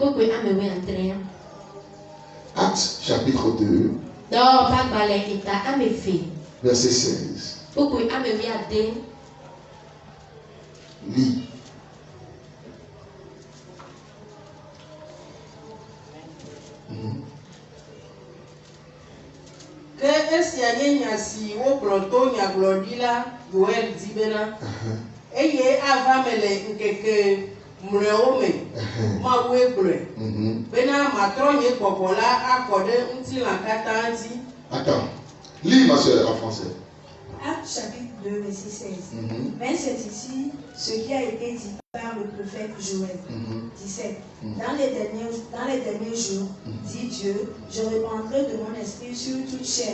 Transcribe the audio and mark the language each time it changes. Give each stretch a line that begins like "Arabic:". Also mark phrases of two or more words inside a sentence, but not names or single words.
French: Actes chapitre 2, verset 16. Lis.
Ewe: Que esia nye nya si wo kplɔtɔ nyagblɔɖila Yoel di bena eye ava me le nkeke mlɔewo me Mawu gblɔe bena matrɔ nye gbɔgbɔ la akɔ ɖe ŋutilã katã dzi.
French: Attends, lis ma soeur en français. Actes chapitre 2, verset 16. Mais c'est ici ce qui a été dit par le prophète Joël. 17. Dans les derniers jours, dit Dieu, je répandrai de mon esprit sur toute chair.